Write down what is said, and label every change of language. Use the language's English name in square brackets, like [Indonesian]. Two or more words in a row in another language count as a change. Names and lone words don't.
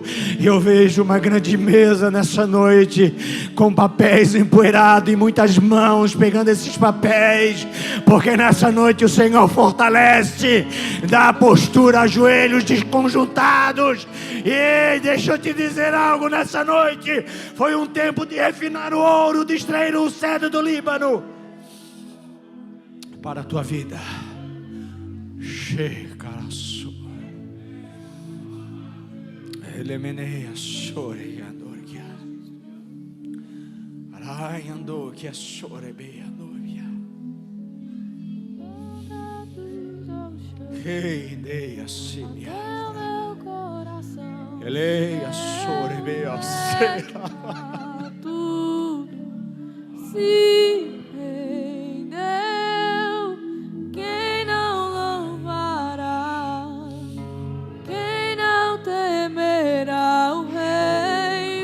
[Portuguese] Eu vejo uma grande mesa nessa noite com papéis empoeirados e muitas mãos pegando esses papéis, porque nessa noite o Senhor fortalece, dá postura, joelhos desconjuntados. E deixa eu te dizer algo nessa noite: foi um tempo de refinar o ouro, de extrair o cedro do Líbano para a tua vida. Shekarasu Elemeneia Sore Andorgia Araiando que a Sore Beandoria Eideia Simia Eleia Sore Bea Sera. Tudo se rendeu. Quem não louvará? Quem não temerá o Rei?